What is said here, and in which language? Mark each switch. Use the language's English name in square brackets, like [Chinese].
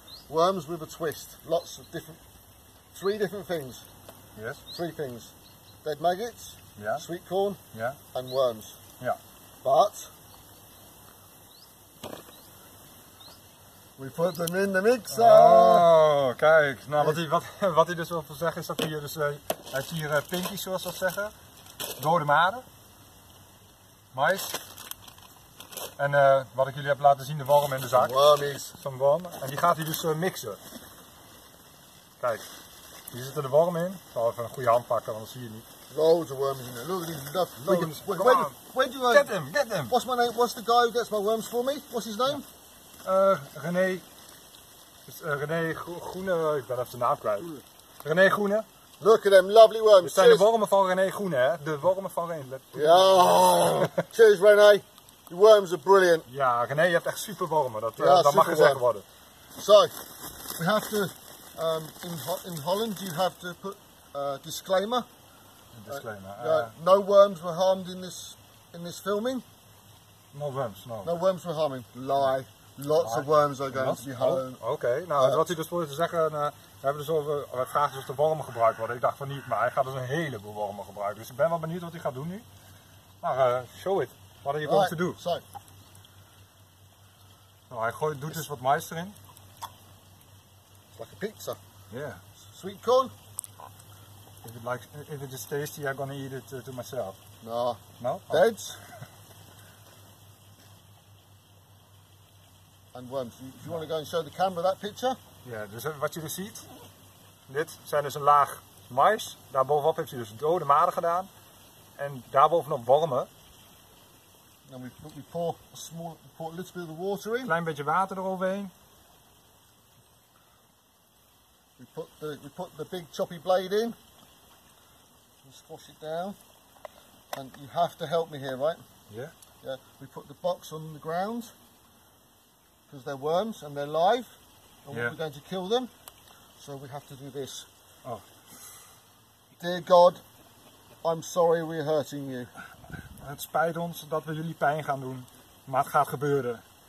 [English] Worms with a twist. Lots of different. 3 different things. Yes. 3 things. Dead maggots, [Dutch] Ja. [English] sweet corn, [Dutch] Ja. [English] and worms. [Dutch] Ja. [English] But we put them in the mixer. [Dutch] Oh, kijk. Nou, wat hij dus wil zeggen is dat hij dus, hij heeft hier pinkies zoals ze dat zeggen. Dode maden. Mais. En wat ik jullie heb laten zien, de worm in de zak. [English] Wormies. [Dutch] Zo'n worm. En die gaat hij dus mixen. Kijk. Hier zitten de wormen in. Ik zal even een goede hand pakken, want dat zie je niet. [English] Loads of worms in there. Look at these. Loads. Where do you Get him, get him! What's my name? What's the guy who gets my worms for me? What's his name? René. [Dutch] René Groene, ik ben even de naam kwijt. René Groene. [English] Look at them lovely worms. [Dutch] Dit zijn de wormen van René Groene, hè? De wormen van René. [English] Yeah. Cheers, René. The worms are brilliant. [Dutch] Ja, René, je hebt echt super wormen. Dat Ja, mag super gezegd worm. worden. [English] So, we have to, in Holland, you have to put disclaimer. Disclaimer. No worms were harmed in this filming. No worms, no. No worms were harmed. Lie. Lots of worms are going to be harmed. [Dutch] Oké, nou wat hij dus probeert te zeggen, we hebben dus over, hij vraagt dus of de wormen gebruikt worden. Ik dacht van niet, maar hij gaat dus een heleboel wormen gebruiken. Dus ik ben wel benieuwd wat hij gaat doen nu. Maar [English] show it. What are you going to do? So, [Dutch] Nou, hij doet dus wat mais erin. [English] it's like a pizza. Yeah. Sweet corn? If it is tasty, I'm gonna eat it to myself. No. No? Deads. And worms. If you want to go and show the camera that picture. [Dutch] Ja, dus wat je dus ziet, dit zijn dus een laag mais. Daarbovenop heeft hij dus dode maden gedaan. En daarbovenop wormen. [English] And we pour a little bit of the water in. [Dutch] Klein beetje water eroverheen. [English] We put the big choppy blade in. And squash it down. And you have to help me here, right? Yeah. Yeah. We put the box on the ground because they're worms and they're live. And we're going to kill them. So we have to do this. Oh. Dear God, I'm sorry we're hurting you. [Dutch] Het spijt ons dat we jullie pijn gaan doen, maar het gaat gebeuren.